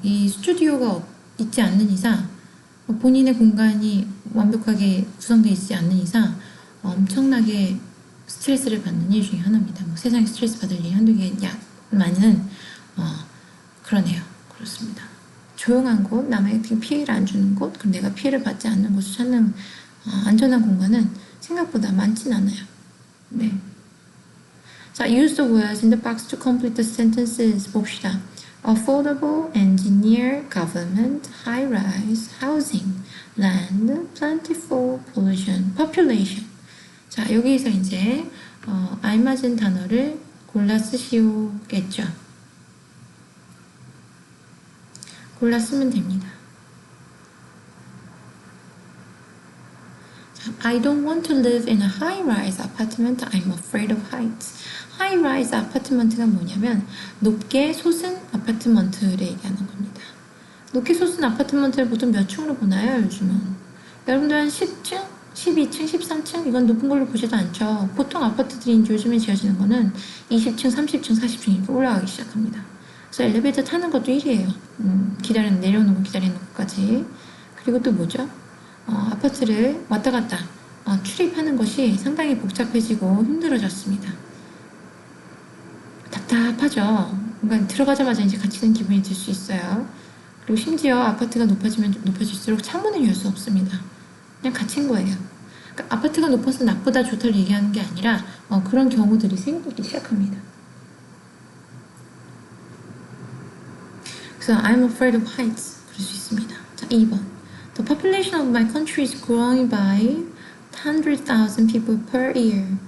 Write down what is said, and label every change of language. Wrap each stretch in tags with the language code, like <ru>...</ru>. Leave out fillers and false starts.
<ko>이 스튜디오가 있지 않는 이상, 본인의 공간이 완벽하게 구성되어 있지 않는 이상 엄청나게 스트레스를 받는 일 중에 하나입니다. 뭐 세상에 스트레스 받을 일이 한두 개만은 그러네요. 그렇습니다. 조용한 곳, 남에게 피해를 안 주는 곳, 그리고 내가 피해를 받지 않는 곳을 찾는 안전한 공간은 생각보다 많진 않아요. 네.</ko> <en>자, use the words in the box to complete the sentences.</en> <ko>봅시다.</ko> <en>Affordable, engineer, government, high-rise, housing, land, plentiful, pollution, population.</en> <ko>자, 여기에서 이제 알맞은 단어를 골라 쓰시오겠죠. 골라 쓰면 됩니다.</ko> <en>자, I don't want to live in a high-rise apartment. I'm afraid of heights.</en> <ko>하이라이즈 아파트먼트가 뭐냐면 높게 솟은 아파트먼트를 얘기하는 겁니다. 높게 솟은 아파트먼트를 보통 몇 층으로 보나요? 요즘은 여러분들 한 10층, 12층, 13층 이건 높은 걸로 보지도 않죠. 보통 아파트들이 요즘에 지어지는 거는 20층, 30층, 40층 이렇게 올라가기 시작합니다. 그래서 엘리베이터 타는 것도 일이에요. 내려오는 거 기다리는 것까지. 그리고 또 뭐죠? 아파트를 왔다 갔다 출입하는 것이 상당히 복잡해지고 힘들어졌습니다. 답답하죠. 그러니까 들어가자마자 이제 갇히는 기분이 들 수 있어요. 그리고 심지어 아파트가 높아질수록 창문을 열 수 없습니다. 그냥 갇힌 거예요. 그러니까 아파트가 높아서 나쁘다 좋다를 얘기하는 게 아니라 그런 경우들이 생기기 시작합니다. 그래서</ko> <en>I'm afraid of heights</en> <ko>그럴 수 있습니다.</ko> <en>자, 2번 The population of my country is growing by 100,000 people per year.</en>